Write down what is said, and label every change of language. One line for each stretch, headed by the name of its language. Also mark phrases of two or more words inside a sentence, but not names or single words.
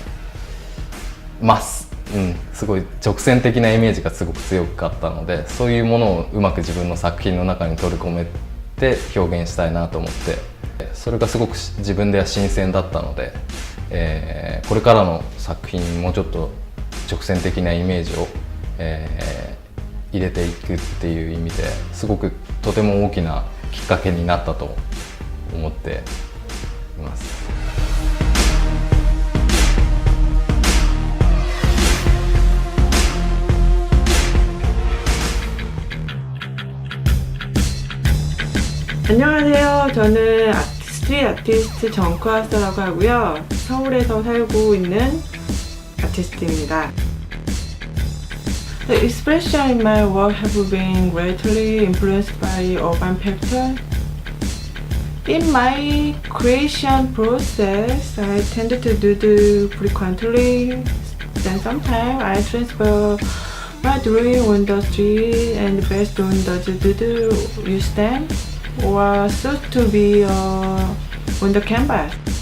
Japanese: すごい直線的なイメージがすごく強かったので、そういうものをうまく自分の作品の中に取り込めて表現したいなと思って、それがすごく自分では新鮮だったので、これからの作品にもうちょっと直線的なイメージを、入れていくっていう意味ですごくとても大きなきっかけになったと思っています。
Korean: 안녕하세요. 저는 스트릿 아티스트 정크하스라고 하고요. 서울에서 살고 있는 아티스트입니다.
English: The expression in my work have been greatly influenced by urban factors. In my creation process, I tend to do frequently. Then sometimes I transfer my drawing on the street, and based on the use them or suit to be on the canvas.